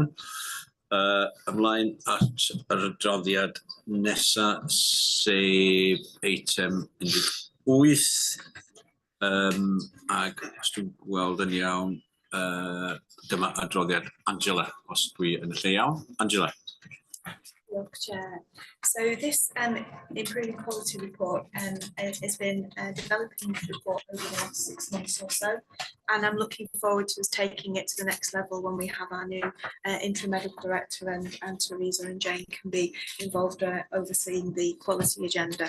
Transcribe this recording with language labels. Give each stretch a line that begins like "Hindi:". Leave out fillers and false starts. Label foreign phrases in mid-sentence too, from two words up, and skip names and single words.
Welsh: Ymlaen at yr adroddiad nesa sef eitem 18 ag os dwi'n gweld yn iawn dyma adroddiad Angela, os dwi yn y lle iawn. Angela. Diolch, Chair.
English: So this improving quality report has been developing this report over the last 6 months or so, and I'm looking forward to us taking it to the next level when we have our new interim medical director and Teresa and Jane can be involved overseeing the quality agenda.